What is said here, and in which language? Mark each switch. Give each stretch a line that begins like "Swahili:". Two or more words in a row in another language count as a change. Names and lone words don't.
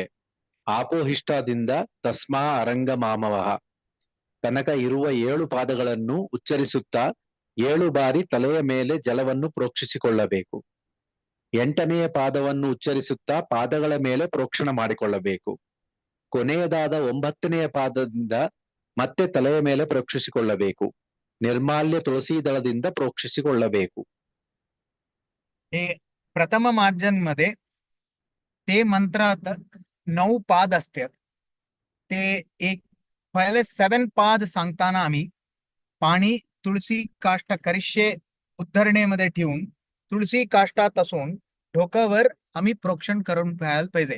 Kannada: ಆಪೋಹಿಷ್ಟಾದಿಂದ ತಸ್ಮಾ ಅರಂಗ ಮಾಮವಹ ತನಕ ಇರುವ 7 ಪಾದಗಳನ್ನು ಉಚ್ಚರಿಸುತ್ತಾ 7 ಬಾರಿ ತಲೆಯ ಮೇಲೆ ಜಲವನ್ನು ಪ್ರೋಕ್ಷಿಸಿಕೊಳ್ಳಬೇಕು. 8ನೆಯ ಪಾದವನ್ನು ಉಚ್ಚರಿಸುತ್ತಾ ಪಾದಗಳ ಮೇಲೆ ಪ್ರೋಕ್ಷಣ ಮಾಡಿಕೊಳ್ಳಬೇಕು. ಕೊನೆಯದಾದ 9ನೆಯ ಪಾದದಿಂದ ಮತ್ತೆ ತಲೆಯ ಮೇಲೆ ಪ್ರೋಕ್ಷಿಸಿಕೊಳ್ಳಬೇಕು. ನಿರ್ಮಾಲ್ಯ ತುಳಸಿ ದಳದಿಂದ ಪ್ರೋಕ್ಷಿಸಿಕೊಳ್ಳಬೇಕು.
Marathi: प्रथम मार्जन मध्ये ते मंत्रात 9 पाद असतात. ते एक पहिले 7 पाद सांगताना आम्ही पाणी तुळसी काष्ट करिष्ये उद्धरणेमध्ये ठेवून तुळसी काष्टात असून डोक्यावर आम्ही प्रोक्षण करून घ्यायला पाहिजे.